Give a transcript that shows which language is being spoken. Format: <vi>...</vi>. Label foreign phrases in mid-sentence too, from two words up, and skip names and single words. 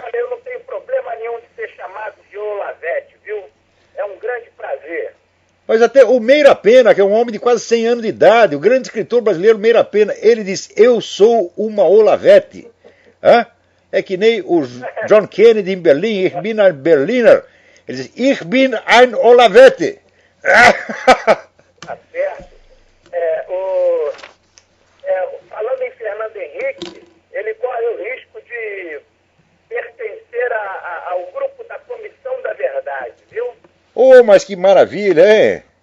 <pt>Olha, eu não tenho problema nenhum de ser chamado de Olavete, viu? É um grande prazer. Mas até o Meira Pena, que é um homem de quase 100 anos de idade, o grande escritor brasileiro Meira Pena, ele diz, eu sou uma Olavete. É que nem o John Kennedy em Berlim,</pt> <de>ich bin ein Berliner.</de> <pt>Ele diz,</pt> <de>ich bin ein Olavete.</de> <pt>Tá certo. Falando em Fernando Henrique, ele corre o risco de pertencer ao grupo da Comissão da Verdade, viu? Oh, mas que maravilha, hein?</pt>